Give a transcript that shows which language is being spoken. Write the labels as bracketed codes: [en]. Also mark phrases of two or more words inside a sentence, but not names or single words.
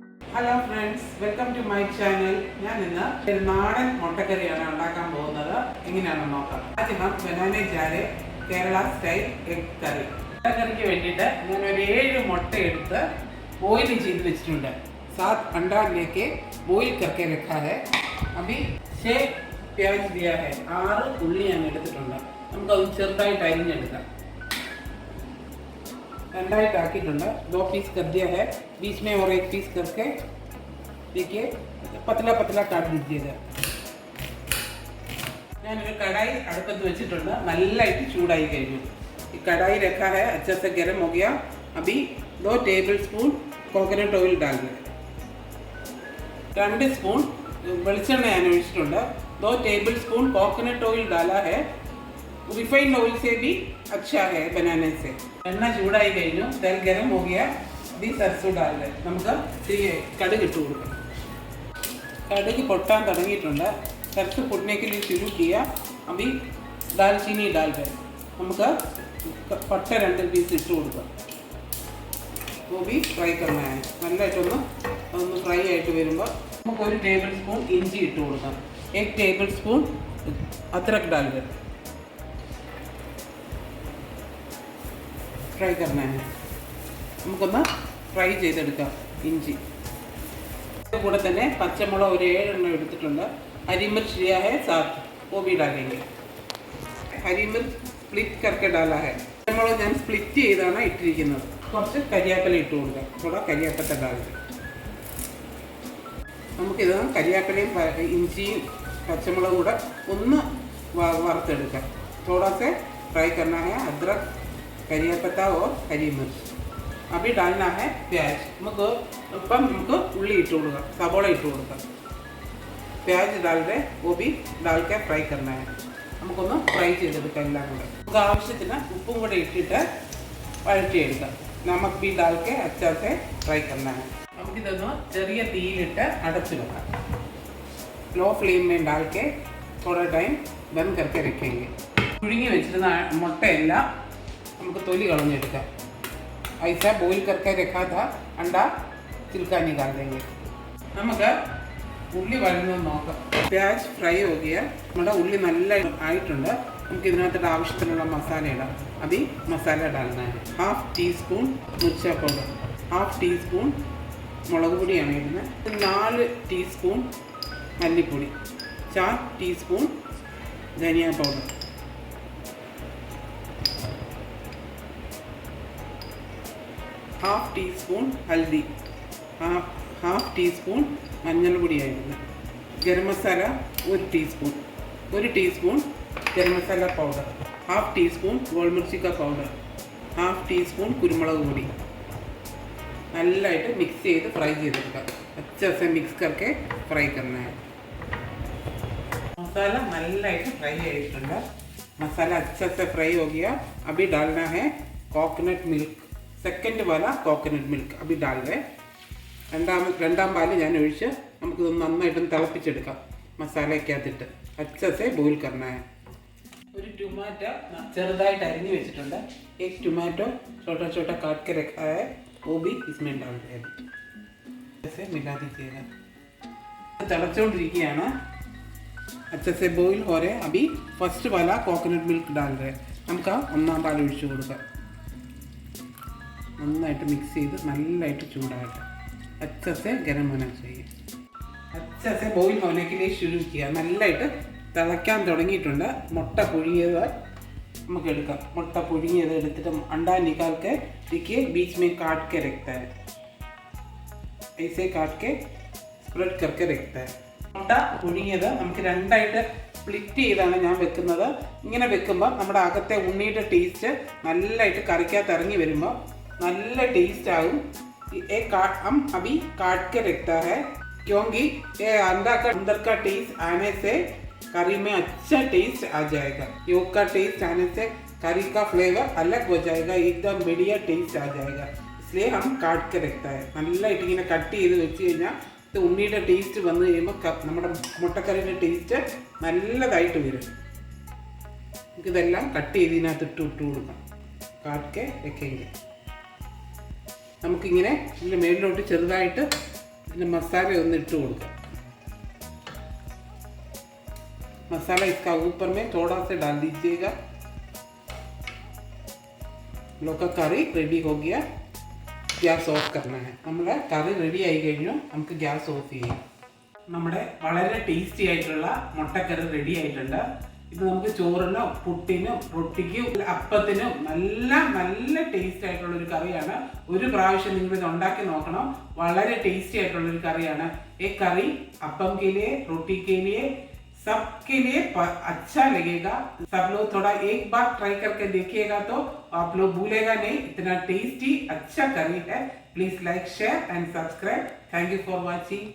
[en] Hello friends, welcome to my channel. [ml] ഞാൻ ഇന്ന് ഒരു നാടൻ മുട്ടക്കറിയാണ് ഉണ്ടാക്കാൻ പോകുന്നത്. എങ്ങനെയാണെന്ന് നോക്കാം. ആദ്യം ബനാന ജാര് [en] Kerala style egg curry. [ml] മുട്ടക്കറിക്ക് വേണ്ടിയിട്ട് ഞാൻ ഒരു 7 മുട്ട എടുത്ത് ബോയിൽ ചെയ്ത് വെച്ചിട്ടുണ്ട്. [hi] 7 अंडा लेके ബോയിൽ करके रखा है. अभी 6 प्याज दिया है. 6 [ml] ഉള്ളി ഞാൻ എടുത്തിട്ടുണ്ട്. നമുക്കത് ചെറുതായിട്ട് അരിഞ്ഞെടുക്കാം. रंडाइट आकिട്ടുണ്ട്. [hi] 2 पीस कर दिया है. बीच में और 1 पीस करके देखिए पतला पतला काट दीजिएगा. [ml] ഞാനൊരു കടായി അടുപ്പത്ത് വെച്ചിട്ടുണ്ട്. നല്ലതായിട്ട് ചൂടായി കഴിഞ്ഞു. ഈ കടായി [hi] रखा है, अच्छे से गर्म हो गया. अभी 2 टेबलस्पून [en] coconut oil [hi] डाल दें. [ml] 2 स्पून വെളിച്ചെണ്ണ ഞാൻ ഒഴിച്ചിട്ടുണ്ട്. [hi] 2 टेबलस्पून [en] coconut oil [hi] डाला है. [en] refined oil [hi] से भी अच्छा है बनाने से. [ml] എണ്ണ ചൂടായി കഴിഞ്ഞു. [hi] तेल गरम हो गया. अभी सरसों डाल दें. [ml] നമുക്ക് കടുക് ഇട്ട് കൊടുക്കാം. കടുക് പൊട്ടാൻ തുടങ്ങിയിട്ടുണ്ട്. [hi] सरसों फूटने के लिए शुरू किया. अभी दालचीनी डाल दें. [ml] നമുക്ക് പട്ട 2 പീസ് ഇട്ട് കൊടുക്കാം. [hi] वो भी ഫ്രൈ करना है. [ml] നല്ലതായിട്ടൊന്ന് അതൊന്ന് ഫ്രൈ ആയിട്ട് വരുമ്പോൾ നമുക്ക് 1 [en] table spoon [ml] ഇഞ്ചി ഇട്ട് കൊടുക്കാം. [hi] 1 [en] table spoon [hi] अदरक डाल दें. ഫ്രൈ करना है. [ml] നമുക്കൊന്ന് ഫ്രൈ ചെയ്തെടുക്കാം ഇഞ്ചി. കൂടെ തന്നെ പച്ചമുളക് ഒരു 7 എണ്ണം എടുത്തിട്ടുണ്ട്. [hi] हरी मिर्च लिया है 7, वो भी डालेंगे. हरी मिर्च स्प्लिट करके डाला है. [ml] പച്ചമുളക് ഞാൻ സ്പ്ലിറ്റ് ചെയ്താണ് ഇട്ടിരിക്കുന്നത്. കുറച്ച് കരിയാപ്പില ഇട്ട് കൊടുക്കാം. കൂടെ കരിയാപ്പത്ത ഡാലിട്ട് നമുക്കിത് കരിയാപ്പിലയും ഇഞ്ചിയും പച്ചമുളകും കൂടെ ഒന്ന് വറുത്തെടുക്കാം. [hi] थोड़ा से फ्राई करना है अदरक, करिया पत्ता और हरी मिर्च. अभी डालना है प्याज. [ml] നമുക്ക് ഉള്ളി ഇട്ട് കൊടുക്കാം. സവോള ഇട്ട് കൊടുക്കാം. [hi] प्याज डाल दे. वो भी डाल के फ्राई करना है. [ml] നമുക്കൊന്ന് ഫ്രൈ ചെയ്തെടുക്കാം എല്ലാം കൂടെ. നമുക്ക് ആവശ്യത്തിന് ഉപ്പും കൂടെ ഇട്ടിട്ട് വഴറ്റിയെടുക്കാം. [hi] നമക്ക് भी डाल के अच्छा से फ्राई करना है. [ml] നമുക്കിതൊന്ന് ചെറിയ തീയിലിട്ട് അടച്ചു വെക്കാം. [en] low flame [hi] में डाल के थोड़ा टाइम बंद करके रखेंगे. [ml] പുഴുങ്ങി വെച്ചിരുന്ന മുട്ടയെല്ലാം നമുക്ക് തൊലി കളഞ്ഞെടുക്കാം. [hi] ऐसा बॉईल करके रखा था अंडा छिलका निकाल देंगे. [ml] നമുക്ക് ഉള്ളി വഴന്നത് നോക്കാം. [hi] പ്യാജ് ഫ്രൈ हो गया. [ml] നമ്മുടെ ഉള്ളി നല്ല ആയിട്ടുണ്ട്. നമുക്ക് ഇതിനകത്ത് ആവശ്യത്തിനുള്ള മസാല ഇടാം. [hi] अति मसाला डालना है. [ml] 1/2 ടീസ്പൂൺ മിർച്ച പൗഡർ, 1/2 ടീസ്പൂൺ മുളക് പൊടിയാണ് ഇടുന്നത്. 4 ടീസ്പൂൺ മല്ലിപ്പൊടി, 4 ടീസ്പൂൺ ധനിയ പൗഡർ, 1/2 ടീസ്പൂൺ ഹൽദി, 1/2 ടീസ്പൂൺ മഞ്ഞൾപ്പൊടിയായിരുന്നു. ഗരം മസാല 1 ടീസ്പൂൺ, 1 ടീസ്പൂൺ ഗരം മസാല പൗഡർ, 1/2 ടീസ്പൂൺ [hi] गोलमिर्ची का [ml] പൗഡർ, 1/2 ടീസ്പൂൺ കുരുമുളക് പൊടി. നല്ലതായിട്ട് മിക്സ് ചെയ്ത് ഫ്രൈ ചെയ്തെടുക്കാം. [hi] अच्छे से मिक्स करके फ्राई करना है. [ml] मसाला നല്ലതായിട്ട് ഫ്രൈ ആയിട്ടുണ്ട്. [hi] मसाला अच्छे से फ्राई हो गया. अभी डालना है [en] coconut milk. [hi] सेकंड वाला [en] coconut milk [hi] अभी डाल दे. [ml] രണ്ടാം പാല് ഞാൻ ഒഴിച്ച് നമുക്കിത് നന്നായിട്ട് തിളപ്പിച്ചെടുക്കാം. [hi] മസാലയ്ക്കകത്തിട്ട് अच्छे से बॉईल करना है. [ml] ഒരു ടൊമാറ്റോ ചെറുതായിട്ട് അരിഞ്ഞു വെച്ചിട്ടുണ്ട്. [hi] एक टमाटो छोटा छोटा काट के रखा है, वो भी इसमें डाल दें. ऐसे मिला दीजिएगा. തിളച്ചുകൊണ്ടിരിക്കുകയാണ്. अच्छे से बॉईल हो रहे. अभी फर्स्ट वाला [en] coconut milk [hi] डाल रहे. [ml] നമുക്ക് ഒന്നാം പാൽ ഒഴിച്ചു കൊടുക്കാം. നന്നായിട്ട് മിക്സ് ചെയ്ത് നല്ലതായിട്ട് ചൂടാകട്ടെ. [hi] अच्छे से गरम होना चाहिए. अच्छे से बॉईल होने के लिए शुरू किया. [ml] നല്ലതായിട്ട് തിളയ്ക്കാൻ തുടങ്ങിയിട്ടുണ്ട്. മുട്ട പുഴുങ്ങിയത് നമുക്ക് എടുക്കാം. മുട്ട പുഴുങ്ങിയത് എടുത്തിട്ട് [hi] अंडा निकाल के देखिए बीच में काट के रखता है. ऐसे काट के स्प्रेड करके रखता है. [ml] മുട്ട പുഴുങ്ങിയത് നമുക്ക് രണ്ടായിട്ട് സ്പ്ലിറ്റ് ചെയ്താണ് ഞാൻ വെക്കുന്നത്. ഇങ്ങനെ വെക്കുമ്പോൾ നമ്മുടെ അകത്തെ ഉണ്ണിയുടെ ടേസ്റ്റ് നല്ലതായിട്ട് കറിക്കകത്ത് ഇറങ്ങി വരുമ്പോൾ നല്ല ടേസ്റ്റ് ആകും. [hi] एक हम अभी काट के रखता है क्योंकि ये अंडा का अंदर का टेस्ट आने से करी में अच्छा टेस्ट आ जाएगा. योग का टेस्ट आने से करी का फ्लेवर अलग हो जाएगा. एकदम बढ़िया टेस्ट आ जाएगा. इसलिए हम काट के रखता है. [ml] നല്ലതായിട്ട് ഇങ്ങനെ കട്ട് ചെയ്ത് വെച്ച് കഴിഞ്ഞാൽ ഇത് ഉണ്ണിയുടെ ടേസ്റ്റ് വന്നു കഴിയുമ്പോൾ നമ്മുടെ മുട്ടക്കറിയുടെ ടേസ്റ്റ് നല്ലതായിട്ട് വരും. നമുക്കിതെല്ലാം കട്ട് ചെയ്ത് ഇതിനകത്ത് ഇട്ട് കൊടുക്കാം. [hi] കാട്ട് के रखेंगे. [ml] നമുക്കിങ്ങനെ ഇതിൻ്റെ മേളിലോട്ട് ചെറുതായിട്ട് ഇതിന് മസാല ഒന്ന് ഇട്ട് കൊടുക്കാം. [hi] मसाला इसका ऊपर में थोड़ा सा डाल दीजिएगा. लोग का करी रेडी हो गया. [en] gas off [hi] करना है. [ml] നമ്മുടെ കറി റെഡി ആയി കഴിഞ്ഞു. നമുക്ക് [en] gas off [ml] ചെയ്യാം. നമ്മുടെ വളരെ ടേസ്റ്റി ആയിട്ടുള്ള മുട്ടക്കറി റെഡി ആയിട്ടുണ്ട്. ഇത് നമുക്ക് ചോറിനും പുട്ടിനും റൊട്ടിക്കും അപ്പത്തിനും നല്ല ടേസ്റ്റി ആയിട്ടുള്ള ഒരു കറിയാണ്. ഒരു പ്രാവശ്യം നിങ്ങൾ ഇത് ഉണ്ടാക്കി നോക്കണം. വളരെ ടേസ്റ്റി ആയിട്ടുള്ള ഒരു കറിയാണ്. ഈ കറി അപ്പം [hi] के लिए रोटी के लिए सबके लिए अच्छा लगेगा. सब लोग थोड़ा एक बार ट्राई करके देखिएगा तो आप लोग भूलेगा नहीं. इतना टेस्टी अच्छा करी है. [en] please like share and subscribe. Thank you for watching.